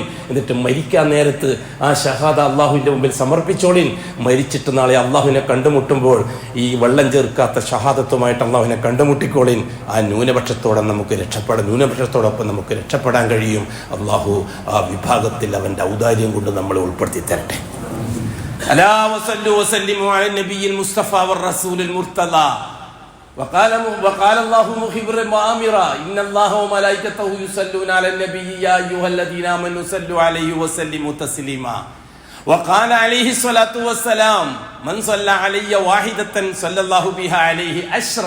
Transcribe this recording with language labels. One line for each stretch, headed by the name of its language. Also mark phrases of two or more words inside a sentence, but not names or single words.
Malayalam: എന്നിട്ട് മരിക്കാൻ നേരത്ത് ആ ഷഹാദ അള്ളാഹുവിന്റെ മുമ്പിൽ സമർപ്പിച്ചോളിൻ. മരിച്ചിട്ട് നാളെ അള്ളാഹുവിനെ കണ്ടുമുട്ടുമ്പോൾ ഈ വെള്ളം ചേർക്കാത്ത ഷഹാദത്തുമായിട്ട് അള്ളാഹുവിനെ കണ്ടുമുട്ടിക്കോളിൻ. ആ ന്യൂനപക്ഷത്തോടൊപ്പം നമുക്ക് രക്ഷപ്പെടാൻ കഴിയും. അള്ളാഹു ആ വിഭാഗത്തിൽ അവന്റെ ഔദാര്യം കൊണ്ട് നമ്മളെ ഉൾപ്പെടുത്തി തരട്ടെ.
Arabic: ألا وصلوا وسلموا على النبي المصطفى والرسول المرتضى. وقال الله مخبرا وآمرا إن الله وملائكته يصلون على النبي يا أيها الذين آمنوا صلوا عليه وسلموا تسليما. وقال عليه الصلاة والسلام من صلى علي واحدة صلى الله بها عليه 10.